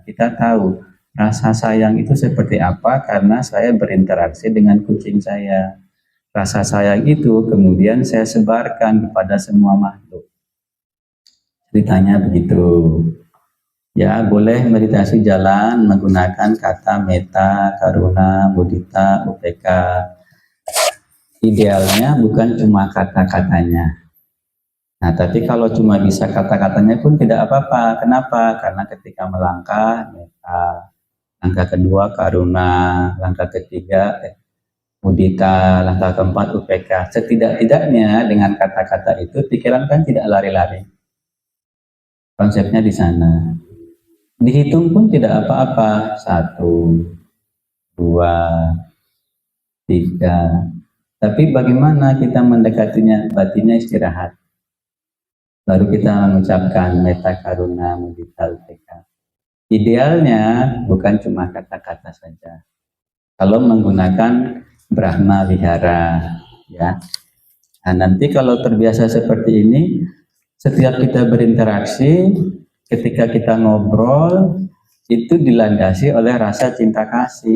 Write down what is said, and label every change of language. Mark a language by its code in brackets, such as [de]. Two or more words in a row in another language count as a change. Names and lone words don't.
[id] Kita tahu rasa sayang itu seperti apa karena saya berinteraksi dengan kucing saya. Rasa sayang itu kemudian saya sebarkan kepada semua makhluk. Ceritanya begitu. Ya, boleh meditasi jalan menggunakan kata meta, [pi] karuna, mudita, UPK. [id] Idealnya bukan cuma kata-katanya. Nah, tapi kalau cuma bisa kata-katanya pun tidak apa-apa. Kenapa? Karena ketika melangkah, meta, langkah kedua karuna, langkah ketiga mudita, langkah keempat UPK. Setidak-tidaknya dengan kata-kata itu pikiran kan tidak lari-lari. Konsepnya di sana. Dihitung pun tidak apa-apa. 1, 2, 3. Tapi bagaimana kita mendekatinya? Batinnya istirahat. Baru kita mengucapkan meta, [pi] karuna, mudita, UPK. [id] Idealnya bukan cuma kata-kata saja. Kalau menggunakan Brahma Vihara, ya. Nah, nanti kalau terbiasa seperti ini, setiap kita berinteraksi, ketika kita ngobrol, itu dilandasi oleh rasa cinta kasih.